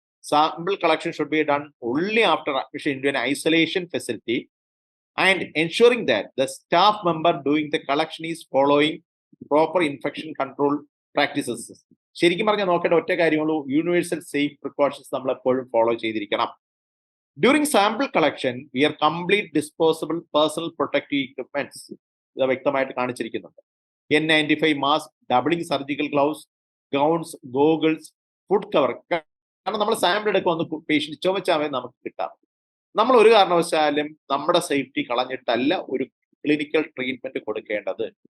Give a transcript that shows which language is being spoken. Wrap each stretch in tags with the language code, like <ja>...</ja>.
<en>Sample collection should be done only after admission into an isolation facility and ensuring that the staff member doing the collection is following proper infection control practices.</en> <ml>ശരിക്കും പറഞ്ഞാൽ നോക്കേണ്ട ഒറ്റ കാര്യമുള്ളൂ, universal safe precautions നമ്മൾ എപ്പോഴും follow ചെയ്തിരിക്കണം.</ml> <en>During sample collection, we are complete disposable personal protective equipments</en> <ml>ഇത് വ്യക്തമായിട്ട് കാണിച്ചിരിക്കുന്നുണ്ട്. N95 mask, doubling surgical gloves, gowns, goggles, food cover. കാരണം നമ്മൾ സാമ്പിൾ എടുക്കുമ്പോൾ പേഷ്യന്റ് ചുമച്ചാൽ നമുക്ക് കിട്ടാം. നമ്മൾ ഒരു കാരണവശാലും നമ്മുടെ സേഫ്റ്റി കളഞ്ഞിട്ടല്ല ഒരു ക്ലിനിക്കൽ ട്രീറ്റ്മെന്റ് കൊടുക്കേണ്ടത്.</ml>